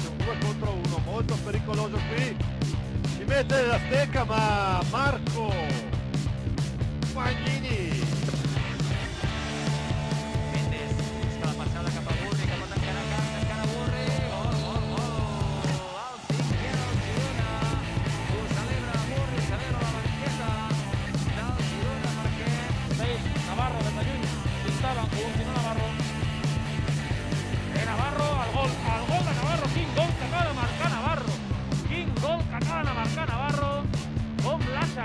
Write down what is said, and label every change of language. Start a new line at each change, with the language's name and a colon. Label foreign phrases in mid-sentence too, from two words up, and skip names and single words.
Italian: 2 contro 1, molto pericoloso qui, si mette la stecca ma Marco Pagnini.
Catalan: Mendes busca la passada cap a Borre, cap a tancar a Borre. El 5 del Girona. Ho celebra Borre, celebra la banqueta del Girona perquè Navarro des de lluny pintava, continua Navarro. Navarro, el gol de Navarro, quin gol que acaba de marcar Navarro. Quin gol que acaba de marcar Navarro. Com l'ha